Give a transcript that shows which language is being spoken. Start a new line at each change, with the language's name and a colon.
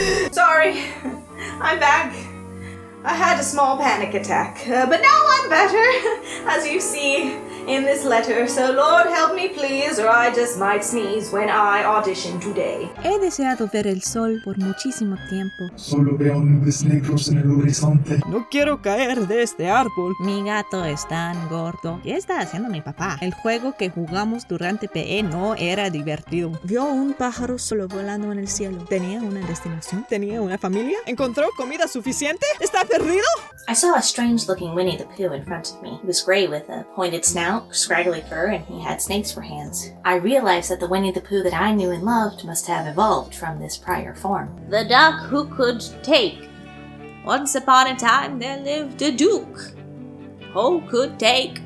English: Sorry, I'm back. I had a small panic attack, but now I'm better, as you see in this letter. So Lord help me please, or I just might sneeze when I audition today.
Spanish: He deseado ver el sol por muchísimo tiempo. Solo veo nubes negros en el horizonte. No quiero caer de este árbol. Mi gato es tan gordo. ¿Qué está haciendo mi papá? El juego que jugamos durante PE no era divertido. Vio un pájaro solo volando en el cielo. ¿Tenía una destinación? ¿Tenía una familia? ¿Encontró comida suficiente? ¿Está perdido?
English: I saw a strange-looking Winnie the Pooh in front of me. He was gray with a pointed snout, scraggly fur, and he had snakes for hands. I realized that the Winnie the Pooh that I knew and loved must have evolved from this prior form. The duck who could take. Once upon a time there lived a duke. Who could take?